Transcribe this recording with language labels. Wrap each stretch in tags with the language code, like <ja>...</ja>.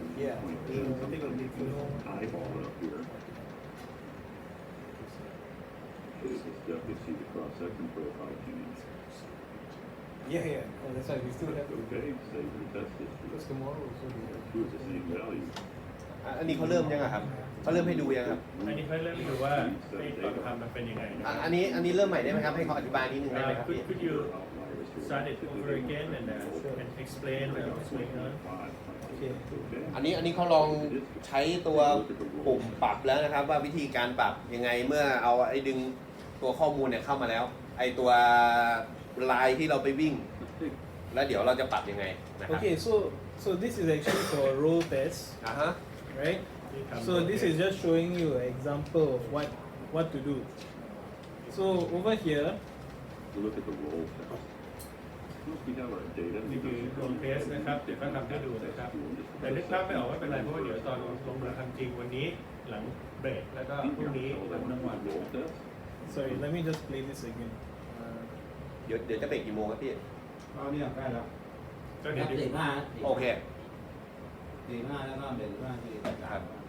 <en>Yeah, 0.2. I think it'll be good. Eyeball it up here. Show you the step, you see the cross-section profile change. Yeah. Oh, that's why we still have to. Okay, save the test history. Because tomorrow also we have. Two of the same value.</en> <th>อันนี้เขาเริ่มยังอะครับเขาเริ่มให้ดูยังครับ อันนี้เขาเริ่มดูว่าไอ้ตอนทำมันเป็นยังไงนะ อันนี้เริ่มใหม่ได้ไหมครับให้เขาอธิบายนิดนึงได้ไหมครับพี่</th> <en>Could you start it over again and explain what's going on? Okay.</en> <th>อันนี้เขาลองใช้ตัวปุ่มปรับแล้วนะครับ ว่าวิธีการปรับยังไงเมื่อเอาไอ้ดึงตัวข้อมูลเนี่ยเข้ามาแล้ว ไอ้ตัวลายที่เราไปวิ่ง แล้วเดี๋ยวเราจะปรับยังไงนะครับ</th> <en>Okay, so this is actually for a roll test,</en> <th>ฮะ</th> <en>right? So this is just showing you an example of what to do. So over here, To look at the roll test. Once we have our data,</en> <th>นี่คือลงเทสนะครับเดี๋ยวก็ทำให้ดูนะครับแต่นึกภาพไม่ออกว่าเป็นไรเพราะว่าเดี๋ยวตอนลงมือทำจริงวันนี้หลังเบรกแล้วก็พรุ่งนี้หลังทั้งวัน</th> <en>roll test. sorry, let me just play this again.</en> <th>เดี๋ยวจะเบรกกี่โมงครับพี่ เอาเนี่ยใกล้แล้ว ก็เดี๋ยว 45 โอเค 45แล้วก็เบรก45ทีครับ</th>